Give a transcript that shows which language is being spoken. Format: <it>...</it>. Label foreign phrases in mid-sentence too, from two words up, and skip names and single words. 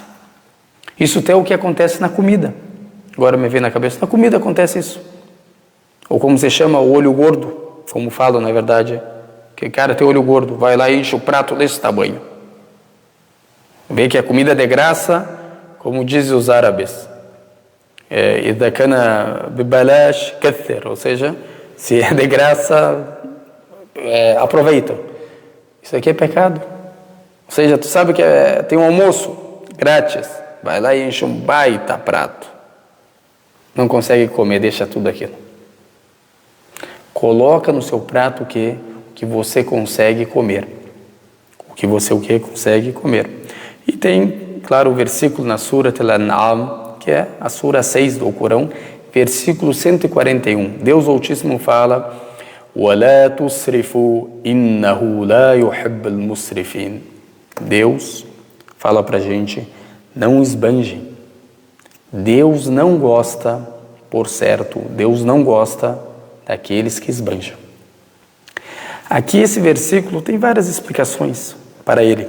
<pt>Isso até é o que acontece na comida. Agora me vem na cabeça, na comida acontece isso. Ou como se chama, o olho gordo, como falam na verdade. Que cara tem olho gordo, vai lá e enche o prato desse tamanho. Vê que a comida é de graça, como dizem os árabes.</pt> <ar>إذا كان ببلاش كثر,</ar> <pt>ou seja, se é de graça, aproveitam. Isso aqui é pecado. Ou seja, tu sabe que tem um almoço grátis, vai lá e enche um baita prato. Não consegue comer, deixa tudo aquilo. Coloca no seu prato o que você consegue comer. O que você consegue comer. E tem, claro, o versículo na Surat Al-An'am, que é a Sura 6 do Corão, versículo 141. Deus Altíssimo fala:</pt> <ar>وَلَا تُسْرِفُوا إِنَّهُ لَا يُحِبُّ الْمُسْرِفِينَ.</ar> <pt>Deus fala pra gente, não esbanje. Deus não gosta, por certo, Deus não gosta daqueles que esbanjam. Aqui esse versículo tem várias explicações para ele.</pt>